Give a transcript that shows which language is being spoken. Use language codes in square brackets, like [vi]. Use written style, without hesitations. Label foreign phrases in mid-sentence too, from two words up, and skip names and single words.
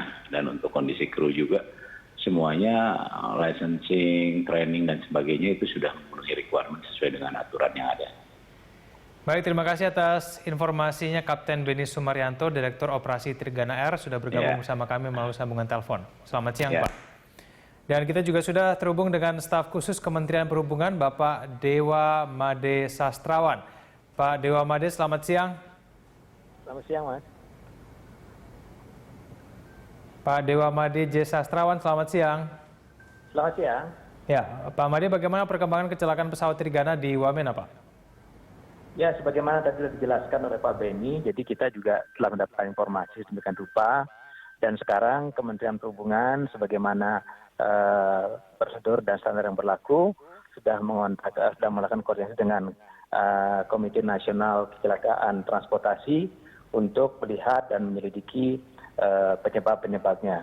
[id] Dan untuk kondisi kru juga semuanya licensing, training dan sebagainya itu sudah memenuhi requirement sesuai dengan aturan yang ada. Baik, terima kasih atas informasinya Kapten Beni Sumaryanto, Direktur Operasi Trigana Air, sudah bergabung bersama kami melalui sambungan telepon. Selamat siang Pak. Dan kita juga sudah terhubung dengan staf khusus Kementerian Perhubungan, Bapak Dewa Made Sastrawan. Pak Dewa Made, selamat siang. Selamat siang, Mas. Pak Dewa Made J. Sastrawan, selamat siang. Selamat siang. Ya, Pak Made, bagaimana perkembangan kecelakaan pesawat Trigana di Wamena, Pak? Ya, sebagaimana tadi sudah dijelaskan oleh Pak Beni, jadi kita juga telah mendapatkan informasi sedemikian rupa. Dan sekarang Kementerian Perhubungan, sebagaimana prosedur dan standar yang berlaku, sudah melakukan koordinasi dengan Komite Nasional Kecelakaan Transportasi untuk melihat dan menyelidiki penyebab-penyebabnya.